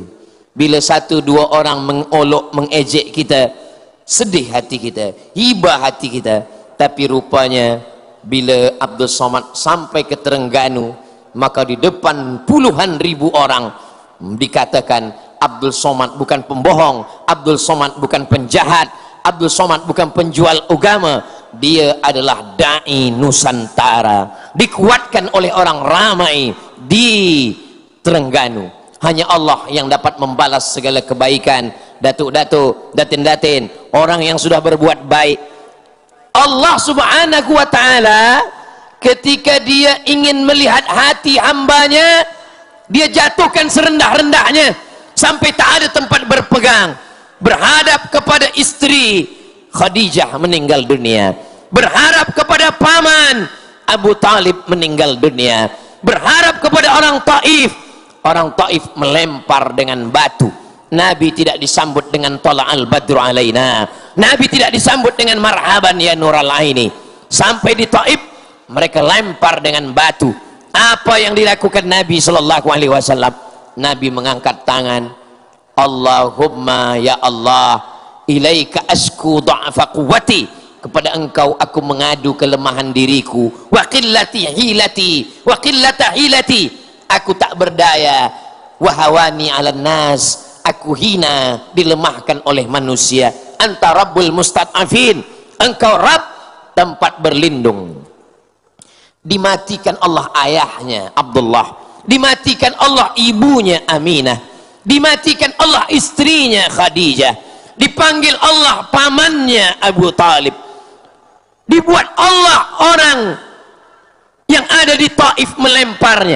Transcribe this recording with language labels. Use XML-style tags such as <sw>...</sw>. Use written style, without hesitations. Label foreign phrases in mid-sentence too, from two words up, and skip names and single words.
<id>Bila 1-2 orang mengolok, mengejek kita, sedih hati kita, hibah hati kita. Tapi rupanya bila Abdul Somad sampai ke Terengganu, maka di depan puluhan ribu orang dikatakan Abdul Somad bukan pembohong, Abdul Somad bukan penjahat, Abdul Somad bukan penjual agama, dia adalah da'i Nusantara, dikuatkan oleh orang ramai di Terengganu. Hanya Allah yang dapat membalas segala kebaikan. Datuk-datuk, datin-datin, orang yang sudah berbuat baik, Allah</id> <ar>سبحانه وتعالى</ar> <id>ketika dia ingin melihat hati hambanya, dia jatuhkan serendah-rendahnya sampai tak ada tempat berpegang. Berhadap kepada istri Khadijah meninggal dunia, berharap kepada paman Abu Talib meninggal dunia, berharap kepada orang Taif melempar dengan batu. Nabi tidak disambut dengan</id> <ar>طلع البدر علينا,</ar> <id>Nabi tidak disambut dengan</id> <ar>مرحبا يا نور العين.</ar> <id>Sampai di Taif mereka lempar dengan batu. Apa yang dilakukan Nabi</id> <ar>صلى الله عليه وسلم?</ar> <id>Nabi mengangkat tangan,</id> <ar>اللهم يا الله إليك أشكو ضعف قوتي,</ar> <id>kepada engkau aku mengadu kelemahan diriku,</id> <ar>وقلة حيلتي وقلة حيلتي,</ar> <id>aku tak berdaya,</id> <ar>وهواني على الناس,</ar> <id>aku hina, dilemahkan oleh manusia.</id> <ar>أنت رب المستضعفين,</ar> <id>engkau Rabb tempat berlindung. Dimatikan Allah ayahnya Abdullah, dimatikan Allah ibunya Aminah, dimatikan Allah istrinya Khadijah, dipanggil Allah pamannya Abu Talib, dibuat Allah orang yang ada di Taif melemparnya.</id>